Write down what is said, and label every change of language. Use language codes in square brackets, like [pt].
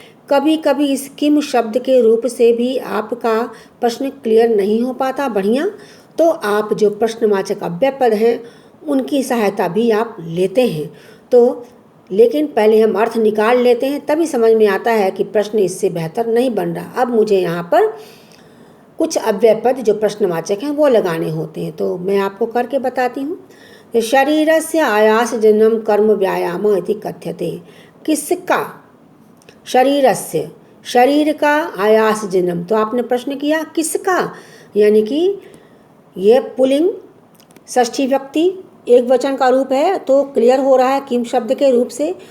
[hi] कभी कभी इस किम शब्द के रूप से भी आपका प्रश्न क्लियर नहीं हो पाता बढ़िया, तो आप जो प्रश्नवाचक अव्यय पद हैं उनकी सहायता भी आप लेते हैं। तो लेकिन पहले हम अर्थ निकाल लेते हैं, तभी समझ में आता है कि प्रश्न इससे बेहतर नहीं बन रहा। अब मुझे यहाँ पर कुछ अव्यय पद जो प्रश्नवाचक हैं वो लगाने होते हैं, तो मैं आपको करके बताती हूँ। [sa] शरीरस्य आयासजनम कर्म व्यायाम इति कथ्यते। [hi] किसका? शरीरस्य, शरीर का आयासजनम। तो आपने प्रश्न किया किसका, यानी कि ये पुल्लिंग षष्ठी व्यक्ति एक वचन का रूप है, तो क्लियर हो रहा है किम शब्द के रूप से।